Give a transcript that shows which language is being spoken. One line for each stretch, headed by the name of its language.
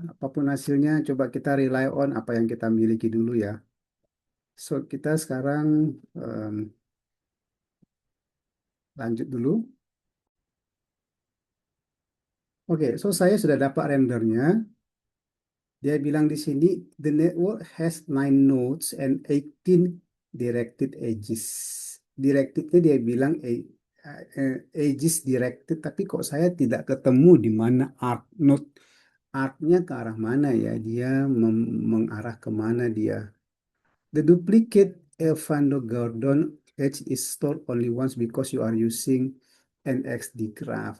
Indonesian: Apapun hasilnya, coba kita
English: rely on
Indonesian: apa yang kita miliki dulu ya. So, kita sekarang em, lanjut dulu. Oke, so saya sudah dapat rendernya. Dia bilang di sini,
English: the network has 9 nodes and 18 directed edges.
Indonesian: Directednya dia bilang edges directed, tapi kok saya tidak ketemu di mana arc node. Arc-nya ke arah mana ya? Dia mengarah ke mana dia?
English: The duplicate Evando Gordon edge is stored only once because you are using an XD graph.